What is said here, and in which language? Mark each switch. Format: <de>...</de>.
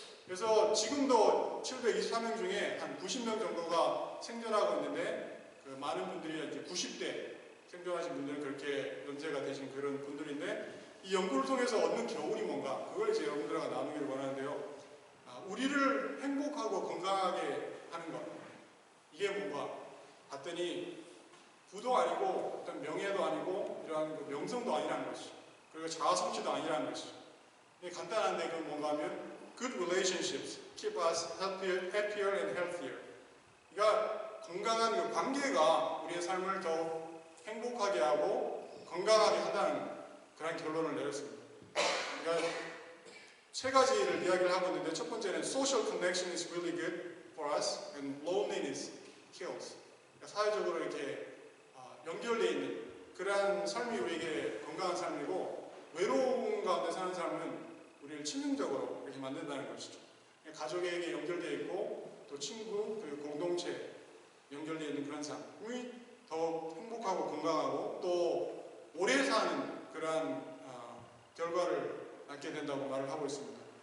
<ko>그래서 지금도 724명 중에 한 90명 정도가 생존하고 있는데, 그 많은 분들이 이제 90대 생존하신 분들은 그렇게 연세가 되신 그런 분들인데, 이 연구를 통해서 얻는 교훈이 뭔가, 그걸 이제 여러분들과 나누기를 원하는데요. 우리를 행복하고 건강하게 하는 것, 이게 뭔가 봤더니 부도 아니고 어떤 명예도 아니고 이러한 명성도 아니라는 것이죠. 그리고 자아 성취도 아니라는 것이죠.</ko> <en>간단한데 그건 뭔가 하면 Good relationships keep us happier and healthier.</en> <ko>그러니까 건강한 그 관계가 우리의 삶을 더 행복하게 하고 건강하게 한다는 그런 결론을 내렸습니다.</ko> <en>그러니까 세 가지를 이야기를 하고 있는데, 첫 번째는 Social connection is really good for us and loneliness kills.</en> <ko>그러니까 사회적으로 이렇게 연결되어 있는 그러한 삶이 우리에게 건강한 삶이고, 외로움 가운데 사는 삶은 우리를 치명적으로 이렇게 만든다는 것이죠. 가족에게 연결되어 있고 또 친구 그리고 공동체 연결되어 있는 그런 삶이 더 행복하고 건강하고 또 오래 사는 그러한 결과를 낳게 된다고 말을 하고 있습니다.</ko>